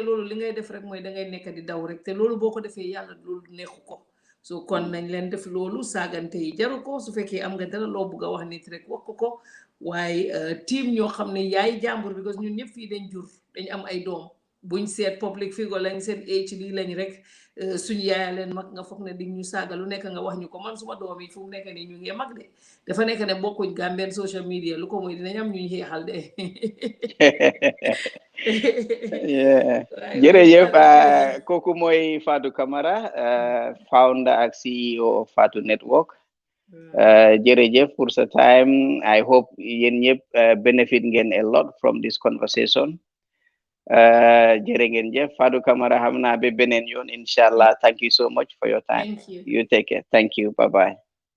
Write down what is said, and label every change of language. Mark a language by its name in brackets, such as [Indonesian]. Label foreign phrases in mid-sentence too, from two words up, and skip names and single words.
[Wolof] loolu li ngay def rek mooy dangay nekk di daw rek te loolu boo ko defee yàlla loolu neexu ko so kon nañ leen def loolu saagante yi jaru ko su fekkee am nga dara loo bugg a wax nit rek wax ko waaye team ñoo xam ne yaay jàmbur because ñun ñëpp fii dañ jur dañ am ay doom buñ seet [English] public figure [Wolof] lañ seen age lii lañ rek suñ yaaya leen mag nga foog ne di ñu saaga lu nekk nga wax ñu ko man suma doom yi fu mu nekk ni ñu ngi mag de dafa nekk ne bokkuñ Gambien [English] social media [Wolof] lu ko mooy dinañ am ñuy xeexal de jërëjëf kooku mooy Fatu Camara founder ak CEO of Fatu Network jërëjëf pour sa time. [English] I hope [Wolof] yéen ñëpp [English] benefit ngeen a lot from this conversation [Wolof] jërë ngeen jëf [English] Fatu Camara xam naa ba beneen yoon inshallah. Thank you so much for your time. Thank you. You take care. Thank you. Bye bye.